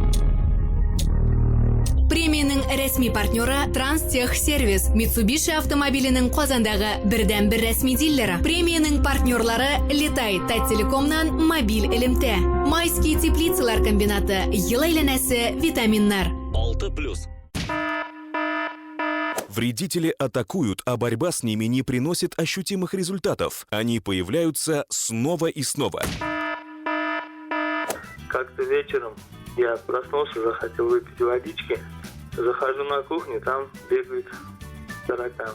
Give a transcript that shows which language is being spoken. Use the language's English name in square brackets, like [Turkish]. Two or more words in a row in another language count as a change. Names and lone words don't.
[Tatar] Премияның рәсми партнеры Транстехсервис. Mitsubishi автомобиленең Казандагы бердән-бер рәсми дилеры. Премияның партнерлары Летай Таттелекомнан мобиль элемтә. Майский теплицалар комбинаты. Ел әйләнәсе витаминнар. 6+. [Russian] Вредители атакуют, а борьба с ними не приносит ощутимых результатов. Они появляются снова и снова. Как-то вечером я проснулся, захотел выпить водички. Захожу на кухню, там бегают тараканы.